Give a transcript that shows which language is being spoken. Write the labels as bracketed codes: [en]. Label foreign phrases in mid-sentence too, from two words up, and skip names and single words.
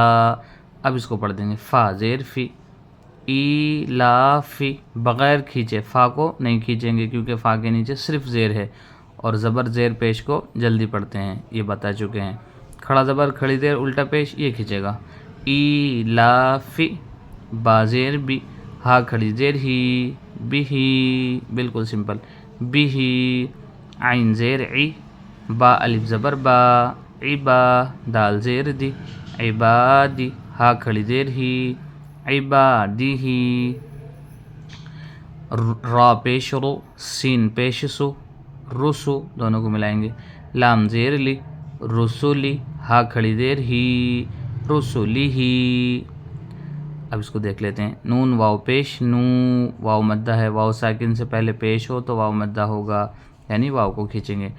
[ur] اب اس کو پڑھ دیں گے، فا زیر فی، ای لا فی، بغیر کھینچے، فا کو نہیں کھینچیں گے کیونکہ فا کے نیچے صرف زیر ہے، اور زبر زیر پیش کو جلدی پڑھتے ہیں، یہ بتا چکے ہیں۔ کھڑا زبر کھڑی دیر الٹا پیش، یہ کھینچے گا، ای لا فی، با زیر بی، ہا کھڑی زیر ہی، بھی ہی، بالکل سمپل، بھی ہی، عین زیر عی، با الف زبر با، عبا، دال زیر دی، عبادی، ہا کھڑی زیر ہی، عبادی ہی، را پیش رو، سین پیش سو، رسو، دونوں کو ملائیں گے، لام زیر لی، رسولی، ہا کھڑی دیر ہی، رسولی ہی۔ اب اس کو دیکھ لیتے ہیں۔ نون واو پیش نو، واو مدہ ہے، واو ساکن سے پہلے پیش ہو تو واو مدہ ہوگا، یعنی واو کو کھینچیں گے۔